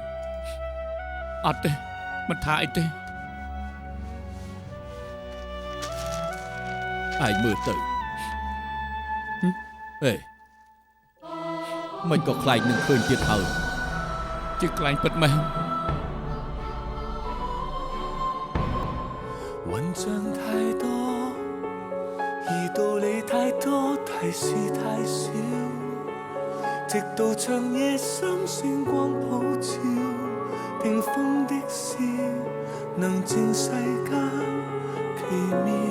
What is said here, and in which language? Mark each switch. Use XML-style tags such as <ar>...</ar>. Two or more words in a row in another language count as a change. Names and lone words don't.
<km>អត់ទេមិនថាអីទេ ឯងមើលទៅហេមិនក៏ខ្លាចនឹងឃើញទៀតហើយ ជាខ្លាញ់ពិតមែន</km> <zh>混帳太多，而道理太多，提示太少，直到長夜深星光普照，屏風的笑，能證世間奇妙。</zh>